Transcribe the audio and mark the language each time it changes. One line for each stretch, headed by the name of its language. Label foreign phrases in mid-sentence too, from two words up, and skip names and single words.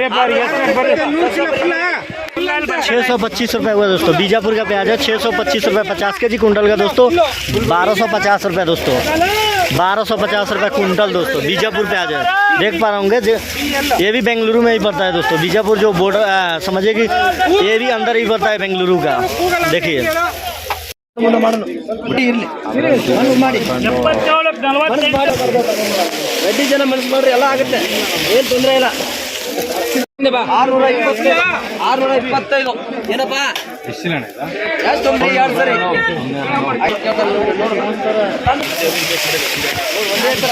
Hindi: 625 रुपये हुआ दोस्तों बीजापुर का प्याज है 625 रुपये 50 के जी कुंटल का दोस्तों 1250 रुपये दोस्तों 1250 रुपये कुंटल दोस्तों बीजापुर प्याज है देख पा रहा होंगे ये भी बेंगलुरु में ही पड़ता है दोस्तों बीजापुर जो बॉर्डर समझिए कि ये भी अंदर ही पड़ता है बेंगलुरु का देखिए
Kannada: ರೆಡ್ಡಿ ಜನ ಮನಸ್ಸು ಮಾಡ್ರಿ ಎಲ್ಲ ಆಗುತ್ತೆ ಏನ್ ತೊಂದರೆ ಇಲ್ಲ 625 ಏನಪ್ಪ ಎಷ್ಟು ಎರಡು ಸರಿ ಒಂದೇ ತರ